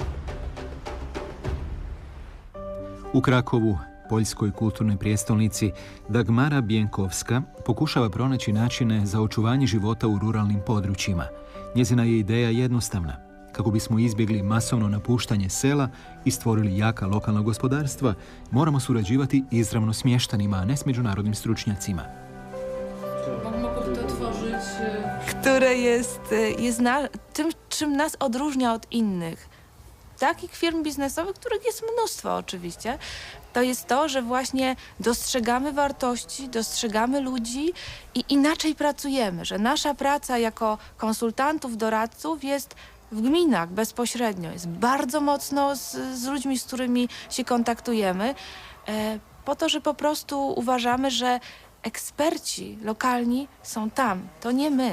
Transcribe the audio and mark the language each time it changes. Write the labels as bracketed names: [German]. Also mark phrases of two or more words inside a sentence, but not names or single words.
[Croatian] U Krakovu, poljskoj kulturnoj prijestolnici, Dagmara Bienkowska pokušava pronaći načine za očuvanje života u ruralnim područjima. Njezina je ideja jednostavna. Kako bismo izbjegli masovno napuštanje sela i stvorili jaka lokalna gospodarstva, moramo surađivati izravno s mještanima, a ne s međunarodnim stručnjacima. [Polish] Które jest tym, czym nas odróżnia od innych. Takich firm biznesowych, których jest mnóstwo oczywiście, to jest to, że właśnie dostrzegamy wartości, dostrzegamy ludzi i inaczej pracujemy, że nasza praca jako konsultantów, doradców jest w gminach bezpośrednio, jest bardzo mocno z ludźmi, z którymi się kontaktujemy, po to, że po prostu uważamy, że eksperci lokalni są tam, to nie my.